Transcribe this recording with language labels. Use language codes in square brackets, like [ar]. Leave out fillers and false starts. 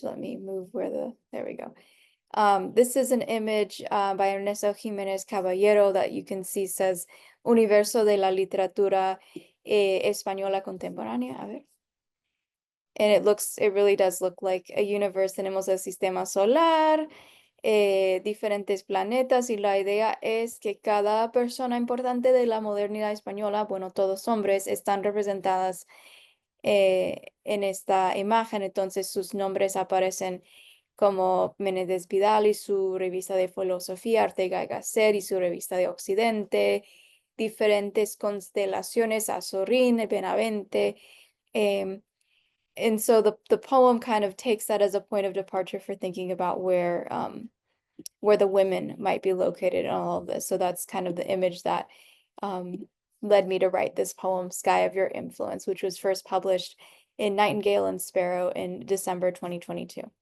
[en] Let me move there we go. This is an image by Ernesto Jiménez Caballero that you can see says Universo de la Literatura Española Contemporánea. [es] A ver. [en] And it really does look like a universe. [es] Tenemos el sistema solar, diferentes planetas, y la idea es que cada persona importante de la modernidad española, bueno, todos hombres, están representadas en esta imagen. Entonces sus nombres aparecen como Menéndez Pidal y su revista de filosofía, Ortega y Gasset y su revista de Occidente, diferentes constelaciones, Azorín, Benavente. [en] And so the poem kind of takes that as a point of departure for thinking about where the women might be located in all of this. So that's kind of the image that led me to write this poem, Sky of Your Influence, which was first published in Nightingale and Sparrow in December 2022.